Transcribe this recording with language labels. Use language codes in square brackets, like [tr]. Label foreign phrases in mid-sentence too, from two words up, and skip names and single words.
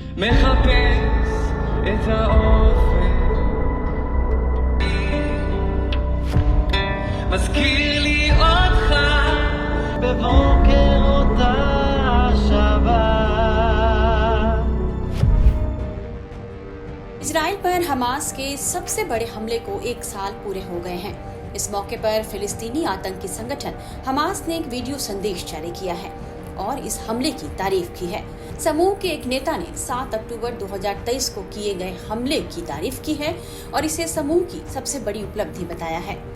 [he] מחפש את האופק, מזכיר לי אותך בבוקר אותה שבת. [hi] इजराइल पर हमास के सबसे बड़े हमले को 1 साल पूरे हो गए हैं। इस मौके पर फिलिस्तीनी आतंकी संगठन हमास ने एक वीडियो संदेश जारी किया है और इस हमले की तारीफ की है। समूह के एक नेता ने 7 अक्टूबर 2023 को किए गए हमले की तारीफ की है और इसे समूह की सबसे बड़ी उपलब्धि बताया है।